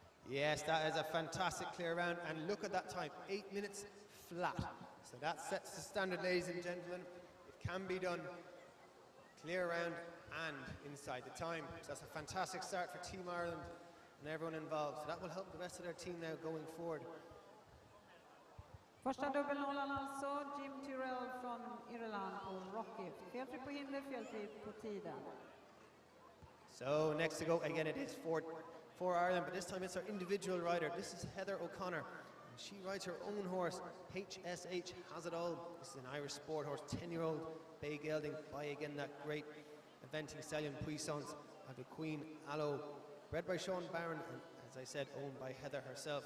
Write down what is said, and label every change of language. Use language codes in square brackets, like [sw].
[en] Yes, that is a fantastic clear round, and look at that time, 8 minutes flat. So that sets the standard, ladies and gentlemen. It can be done. Clear round and inside the time. So that's a fantastic start for Team Ireland and everyone involved. So that will help the rest of their team now going forward. [sv] Första dubbelnollan alltså, Jim Tyrrell från Irland och Rockgift. Felfri på hinder, felfri på tiden. [en] So next to go, again it is for Ireland, but this time it's our individual rider. This is Heather O'Connor. And she rides her own horse, HSH Has It All. This is an Irish sport horse, 10-year-old bay gelding by again that great eventing stallion Puissance of the Queen Allo, bred by Sean Barron and, as I said, owned by Heather herself.